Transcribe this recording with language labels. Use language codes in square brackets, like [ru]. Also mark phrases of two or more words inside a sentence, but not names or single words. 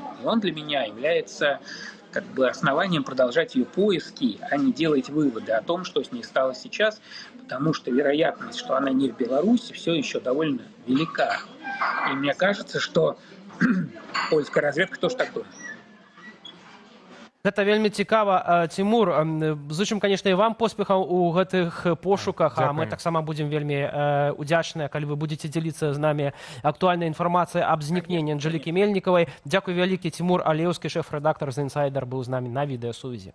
[ru] И он для меня является как бы основанием продолжать ее поиски, а не делать выводы о том, что с ней стало сейчас, потому что вероятность, что она не в Беларуси, все еще довольно велика. И мне кажется, что польская разведка тоже так думает. [be] Гэта вельмі цікава, Цімур. Зычым, канешне, і вам поспехаў у гэтых пошуках, а мы таксама будзем вельмі удзячныя, калі вы будзеце дзяліцца з намі актуальнай інфармацыяй аб знікненні Анжэлікі Мельнікавай. Дзякуй вялікі. Цімур Алеўскі, шэф-рэдактар з «Інсайдер», быў з намі на відэасувязі.